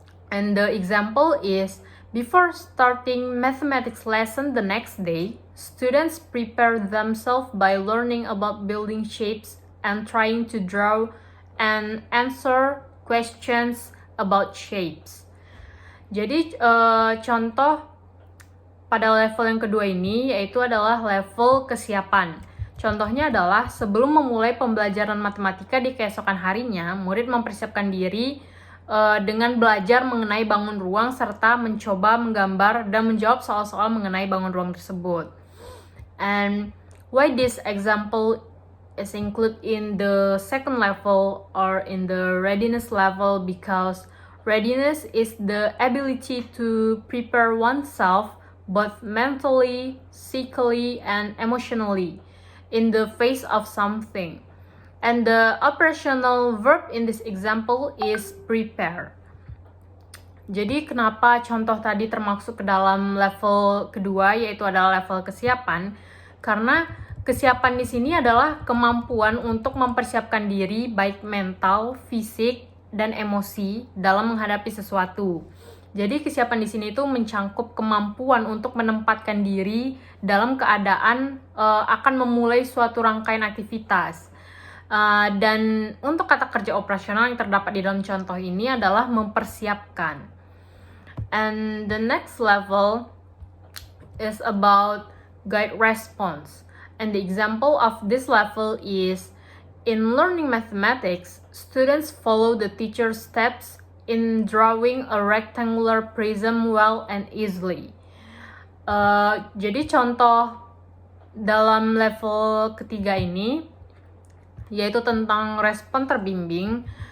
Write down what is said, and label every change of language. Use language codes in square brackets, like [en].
[en] And the example is, before starting mathematics lesson the next day, students prepare themselves by learning about building shapes and trying to draw and answer questions about shapes. [id] Jadi contoh pada level yang kedua ini yaitu adalah level kesiapan. Contohnya adalah sebelum memulai pembelajaran matematika di keesokan harinya, murid mempersiapkan diri dengan belajar mengenai bangun ruang serta mencoba menggambar dan menjawab soal-soal mengenai bangun ruang tersebut. [en] And why this example is included in the second level or in the readiness level, because readiness is the ability to prepare oneself both mentally, psychically, and emotionally in the face of something. And the operational verb in this example is prepare. [id] Jadi kenapa contoh tadi termasuk ke dalam level kedua yaitu adalah level kesiapan? Karena kesiapan di sini adalah kemampuan untuk mempersiapkan diri baik mental, fisik, dan emosi dalam menghadapi sesuatu. Jadi kesiapan di sini itu mencangkup kemampuan untuk menempatkan diri dalam keadaan akan memulai suatu rangkaian aktivitas. Dan untuk kata kerja operasional yang terdapat di dalam contoh ini adalah mempersiapkan. [en] And the next level is about guide response. And the example of this level is, in learning mathematics, students follow the teacher's steps in drawing a rectangular prism well and easily. [id] Jadi contoh dalam level ketiga ini yaitu tentang respon terbimbing.